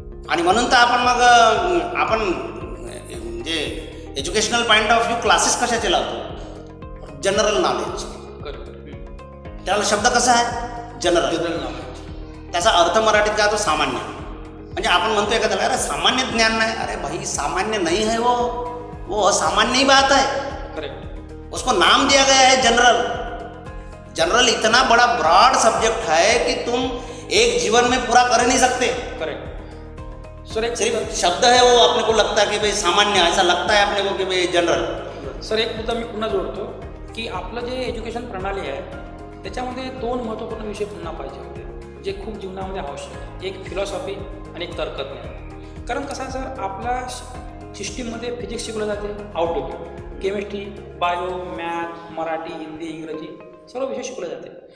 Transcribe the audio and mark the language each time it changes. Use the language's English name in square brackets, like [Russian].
[Marathi] आणि म्हणून तर आपण म्हणजे [English] educational point of view [Marathi] classes कशाचे लावतो? [English] General knowledge. Correct. [Marathi] त्याला शब्द कसा आहे? जनरल. [English] Knowledge. [Marathi] त्याचा अर्थ मराठीत काय तो सामान्य. म्हणजे आपण म्हणतो एखाद्याला अरे सामान्य ज्ञान नाही. [Hindi] अरे भाई सामान्य नहीं है वो असामान्य ही बात है. [English] Correct. [Hindi] उसको नाम दिया गया है जनरल. जनरल इतना बड़ा ब्रॉड सब्जेक्ट है कि तुम एक जीवन में पूरा कर नहीं सकते. [English] Correct. Sir एक [Hindi] सिर्फ शब्द है वो अपने को लगता है कि भाई सामान्य, ऐसा लगता है अपने को कि भाई जनरल. [Marathi] सर एक मुद्दा मी पुन्हा जोडतो की आपलं जे एज्युकेशन प्रणाली आहे त्याच्यामध्ये 2 महत्त्वपूर्ण विषय पुन्हा पाहिजे होते जे खूप जीवनामध्ये आवश्यक आहे. एक फिलॉसॉफी आणि एक तर्कज्ञान. कारण कसं आहे सर, आपल्या सिस्टीममध्ये फिजिक्स शिकवलं जाते outdoor, chemistry, bio, math, Marathi, Hindi, इंग्रजी सर्व विषय शिकवले जाते.